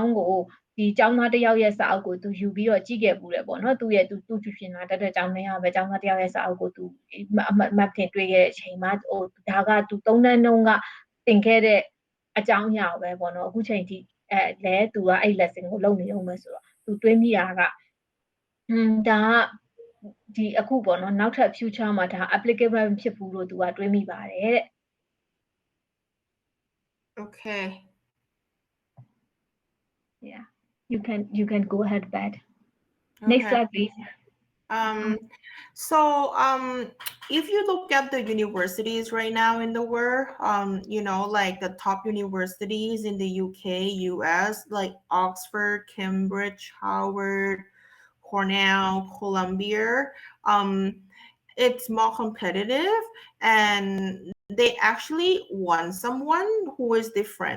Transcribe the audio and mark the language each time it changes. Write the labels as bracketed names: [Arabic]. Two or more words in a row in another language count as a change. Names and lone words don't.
[Burmese] င်းကိုဒီကျောင်းသားတစ်ယောက်ရဲ့စာအုပ်ကိုသူယူပြီးတော့ကြည့်ခဲ့ဘူးတယ်ပေါ့နော်သူကျူရှင်လာတက်တဲ့ကျောင်းထဲကပဲကျောင်းသားတစ်ယောက်ရဲ့စာအုပ်ကိုသူမတ်တင်တွေ့ခဲ့တဲ့အချိန်မှာဟိုဒါကသူ3တန်းတုန်းကသင်ခဲ့တဲ့အကြောင်းအရာပဲပေါ့နော်အခုချိန်ထိလဲသူကအဲ့ lesson ကိုလုပ်နေအောင်ပဲဆိုတော့သူတွေးမိတာကဒါကဒီအခုပေါ့နော်နောက်ထပ် future မှာဒါ applicable ဖြစ်ဘူးလို့သူကတွေးမိပါတယ်တဲ့ [English] Okay. Yeah, you can go ahead, Pat. Okay. Next slide, please. So if you look at the universities right now in the world, you know, like the top universities in the UK, US, like Oxford, Cambridge, Howard, Cornell, Columbia, it's more competitive and they actually want someone who is different.